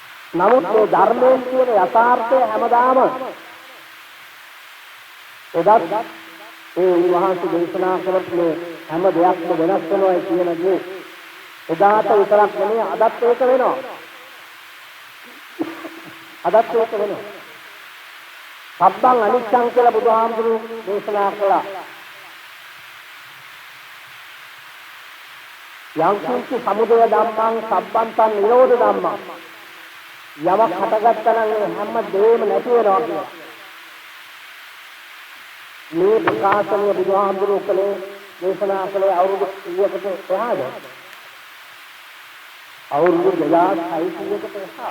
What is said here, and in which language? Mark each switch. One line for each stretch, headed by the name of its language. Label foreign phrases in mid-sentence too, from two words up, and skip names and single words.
Sinhala: නමුත් මේ ධර්මයෙන් කියන යථාර්ථය හැමදාම එදත් ඒ උන්වහන්සේ දේශනා කරපු මේ හැම දෙයක්ම වෙනස් වෙනවා කියන දේ එදාට විතරක් නෙමෙයි අදත් ඒක වෙනවා. අදත් ඒක වෙනවා.
Pali: සබ්බං අනිච්චං
Sinhala: කියලා බුදුහාමුදුරුවෝ දේශනා කළා. යම් කිසි
Pali: සමුදය ධම්මං සබ්බන්තං නිරෝධ ධම්මං
Sinhala: යමක් හටගත්තා නම් හැම දෙයක්ම නැති වෙනවා කියලා. මේ ප්‍රකාශනය බුදුහාමුදුරුවෝ කළේ දේශනා කළේ අවුරුදු 100කට එහාද? අවුරුදු 2600කට එහා.